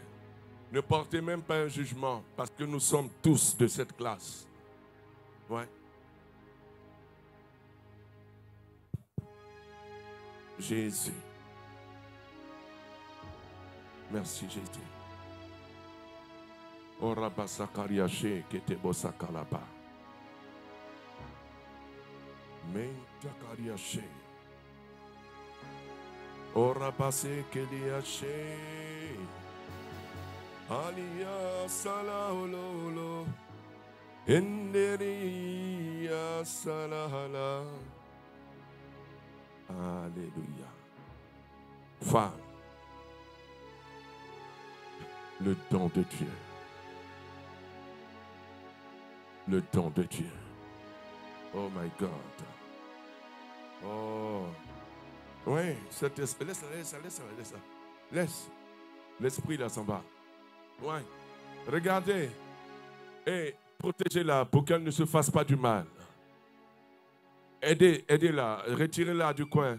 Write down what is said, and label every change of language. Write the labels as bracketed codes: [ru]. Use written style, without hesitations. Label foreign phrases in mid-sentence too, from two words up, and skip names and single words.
[fr] Ne portez même pas un jugement, parce que nous sommes tous de cette classe. Ouais. Jésus. Merci, Jésus. Ora basakariache kete bosakalaba. Mentakariache. Ora base keliache. Alia salahololo. Enderia salahala. Alléluia. Femme, le don de Dieu. Le don de Dieu. [en] Oh my God. Oh. [fr] Oui, laisse. L'esprit là s'en va. Oui. Regardez. Et protégez-la pour qu'elle ne se fasse pas du mal. Aidez-la. Retirez-la du coin.